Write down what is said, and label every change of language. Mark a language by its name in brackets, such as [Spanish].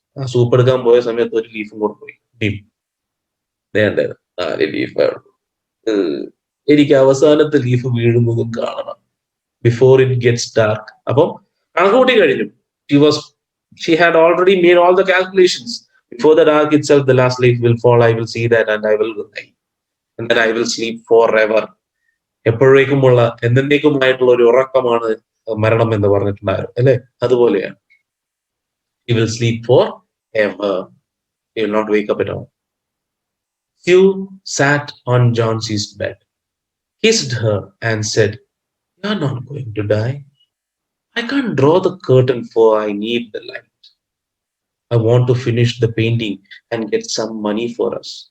[Malayalam] ആ സൂപ്പ് എടുക്കാൻ പോയ സമയത്ത് ഒരു ലീഫും കൂടെ പോയി. വേണ്ട 4 ലീഫാണ്. എനിക്ക് അവസാനത്തെ ലീഫ് വീഴുന്നതും കാണണം. [English] Before it gets dark. [Malayalam] അപ്പം കണക്കൂട്ടി കഴിഞ്ഞു. [English] She had already made all the calculations. Before the dark itself, the last leaf will fall. I will see that and I will die. And then I will sleep forever. [Malayalam] എപ്പോഴേക്കുമുള്ള എന്നേക്കുമായിട്ടുള്ള ഒരു ഉറക്കമാണ് മരണം എന്ന് പറഞ്ഞിട്ടുണ്ടായിരുന്നു അല്ലെ? അതുപോലെയാണ്. [English] He will sleep forever. He will not wake up at all. Sue sat on Johnsey's bed, kissed her and said, "You are not going to die. I can't draw the curtain for I need the light. I want to finish the painting and get some money for us.